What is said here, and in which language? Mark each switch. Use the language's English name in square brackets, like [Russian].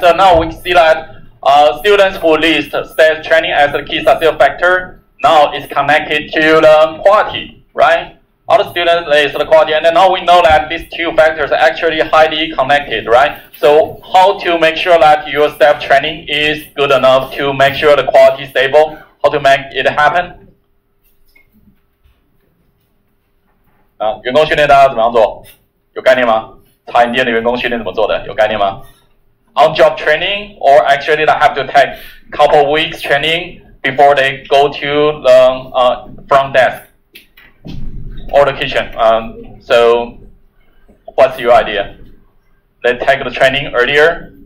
[English] So now we see that students who list staff training as a key success factor now is connected to the quality, right? Other students list the quality, and then now we know that these two factors are actually highly connected, right? So how to make sure that your staff training is good enough to make sure the quality is stable? How to make it happen? [Chinese] 员工训练大家怎么样做？有概念吗？餐饮店的员工训练怎么做的？有概念吗？ [English] on-job training, or actually they have to take a couple weeks training before they go to the front desk or the kitchen. So what's your idea? They take the training earlier.